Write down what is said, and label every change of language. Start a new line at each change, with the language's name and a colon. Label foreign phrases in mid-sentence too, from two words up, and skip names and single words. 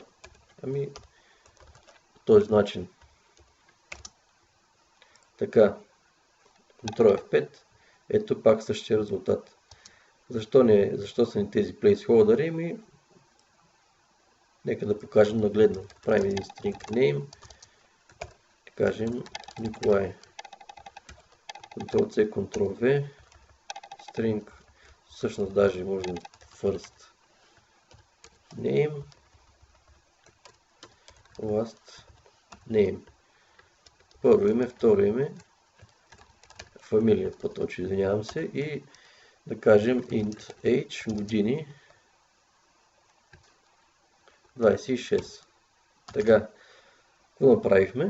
Bulgarian: Ами, по този начин. Така, Ctrl F5. Ето пак същия резултат. Защо са ни тези placeholder? Ами, нека да покажем нагледно. Правим един
English: string name.
Bulgarian: Да кажем Николай. Ctrl-C, Ctrl-V. String. Всъщност даже може да
English: first name. Last name.
Bulgarian: Първо име, второ име. Фамилия, по-точно, извинявам се. И да кажем
English: int age,
Bulgarian: години. 26. Така, какво направихме?